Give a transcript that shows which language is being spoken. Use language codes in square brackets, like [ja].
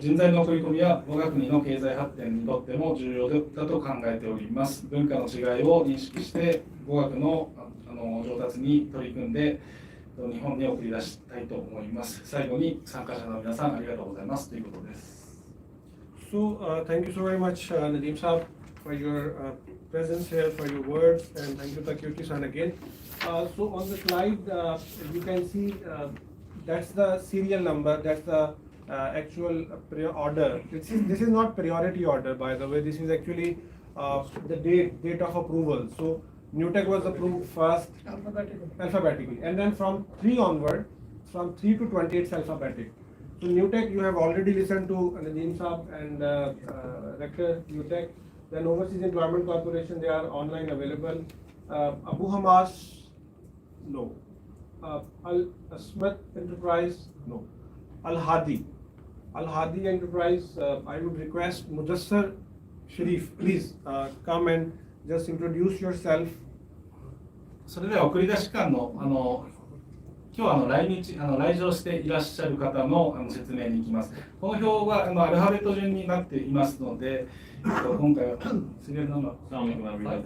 [ja] 人材の送り込みは我が国の経済発展にとっても重要だと考えております。文化の違いを認識して、語学の上達に取り組んで、日本に送り出したいと思います。最後に参加者の皆さんありがとうございますということです。 [en] So, thank you so very much, Nadeem Saab, for your presence here, for your words, and thank you, Takeuchi-san, again. So, on the slide, you can see that's the serial number, that's the actual order. This is not priority order, by the way. This is actually the date of approval. So, NewTek was approved first alphabetically, and then from 3 onward, from 3 to 20 it's alphabetic. So NewTek, you have already listened to Nadeem Saab and Rector NewTek. Then Overseas Employment Corporation, they are online available. Abu Hamas, no. Al Asmat Enterprise, no. Al Hadi Enterprise, I would request Mudassar Sharif, please come and just introduce yourself. [ja] それでは送り出し官の今日来場していらっしゃる方の説明に行きます。この表はアルファベット順になっていますので、今回はシリアルナンバー